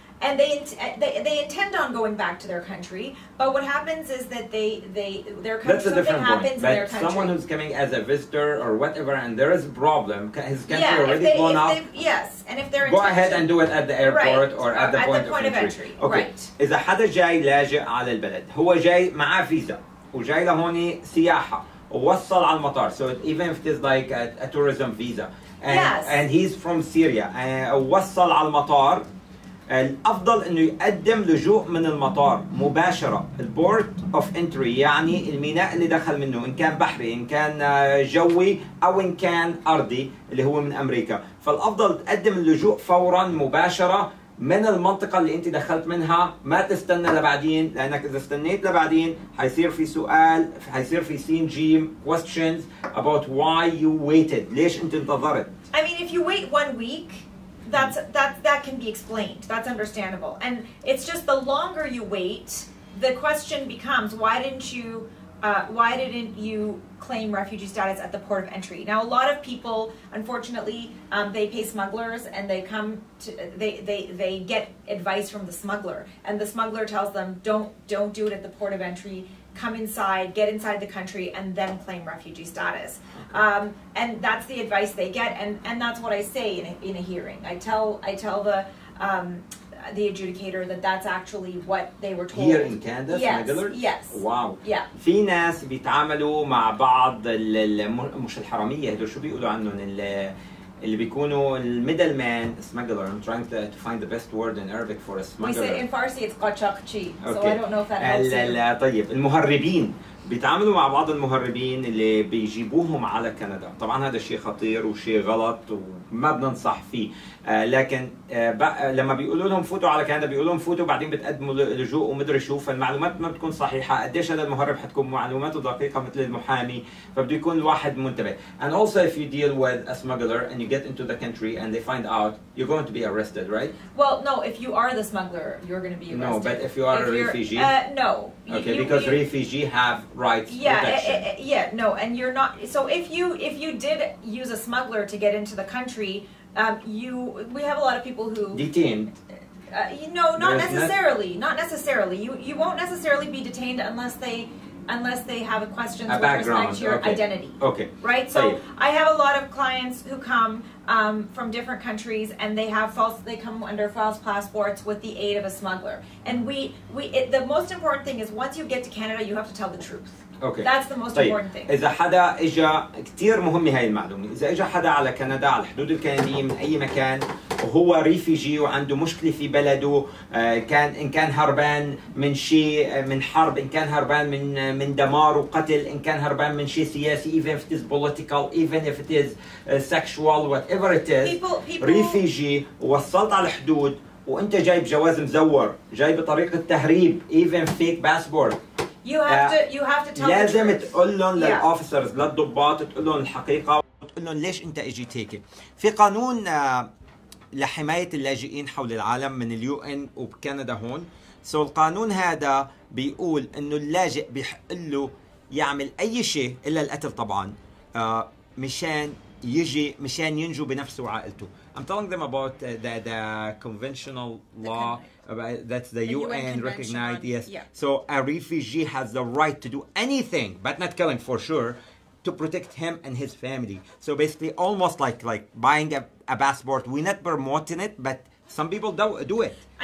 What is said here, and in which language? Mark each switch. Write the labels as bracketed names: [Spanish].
[English] And they intend on going back to their country, but what happens is that their country, something happens in their country. Someone who's coming as a visitor or whatever, and there is a problem, his country already blown up. Yes, and if they're go ahead and do it at the airport or at the point of entry. Okay. Right. [Arabic] إذا حدا جاي لاجئ على البلد، هو جاي معاه فيزا وجاي لهون سياحة ووصل على المطار. [English] So even if it is like a tourism visa, and he's from Syria, [Arabic] ووصل على المطار. الافضل انه يقدم لجوء من المطار مباشره، البورت اوف انتري، يعني الميناء اللي دخل منه، ان كان بحري ان كان جوي او ان كان ارضي اللي هو من امريكا. فالافضل تقدم اللجوء فورا مباشره من المنطقه اللي انت دخلت منها، ما تستنى لبعدين، لانك اذا استنيت لبعدين حيصير في سؤال، حيصير في سين جيم [English] questions about why you waited، [Arabic] ليش انت انتظرت. [English] I mean, if you wait 1 week, that can be explained. That's understandable. And it's just the longer you wait, the question becomes, why didn't you claim refugee status at the port of entry? Now, a lot of people, unfortunately, they pay smugglers, and they get advice from the smuggler, and the smuggler tells them, don't do it at the port of entry. Come inside, get inside the country, and then claim refugee status. And that's the advice they get, and that's what I say in a hearing. I tell the adjudicator that that's actually what they were told. Here in Canada, smugglers? Yes. Wow. Yeah. [Arabic] في ناس بيتعاملوا مع بعض مش الحرامية، هدول شو بيقولوا عنهم اللي بيكونوا الميدل مان smuggler. [English] I'm trying to find the best word in Arabic for a smuggler. We say in Farsi it's قاچاقچی. So I don't know if that helps you. [Arabic] طيب المهربين بيتعاملوا مع بعض المهربين اللي بيجيبوهم على كندا. طبعا هذا شيء خطير وشيء غلط وما بننصح فيه، لكن لما بيقولوا لهم فوتوا على كندا بيقولوا لهم فوتوا بعدين بتقدموا لجوء ومدري شو، فالمعلومات ما بتكون صحيحه. قديش هذا المهرب حتكون معلوماته دقيقه مثل المحامي، فبده يكون الواحد منتبه. [English] And also if you deal with a smuggler and you get into the country and they find out, you're going to be arrested, right? Well, no, if you are the smuggler, you're going to be arrested. No, but if you are a refugee? No. Okay, because refugees have rights, protection. No, and you're not. So if you did use a smuggler to get into the country, we have a lot of people who detained. No, not necessarily. Not necessarily. You won't necessarily be detained unless unless they have a question A with respect background, to your okay. identity. Okay. Right? So طيب. I have a lot of clients who come from different countries and they come under false passports with the aid of a smuggler. And the most important thing is once you get to Canada, you have to tell the truth. Okay. That's the most طيب. important thing. [Arabic] اذا حدا اجى، كثير مهمه هاي المعلومه، اذا اجى حدا على كندا على الحدود الكنديه من اي مكان وهو ريفيجي وعنده مشكله في بلده، ان كان هربان من شيء، من حرب، ان كان هربان من دمار وقتل، ان كان هربان من شيء سياسي، [English] even if it is [Arabic] political, even if it is sexual, whatever it is، ريفيجي ووصلت على الحدود وانت جايب جواز مزور، جاي بطريقه تهريب، [English] even fake passport، You have to tell [Arabic] لازم [English] the truth. [Arabic] تقول لهم للأوفيسرز للضباط، تقول لهم الحقيقة وتقول لهم ليش أنت إجيت هيك. في قانون لحماية اللاجئين حول العالم من اليو ان وبكندا هون. القانون هذا بيقول إنه اللاجئ بيحق له يعمل أي شيء إلا القتل طبعا، مشان ينجو بنفسه وعائلته. [English] I'm telling them about the conventional law. That's the UN recognized, yes. Yeah. So a refugee has the right to do anything, but not killing for sure, to protect him and his family. So basically almost like buying a passport. We're not promoting it, but some people do it.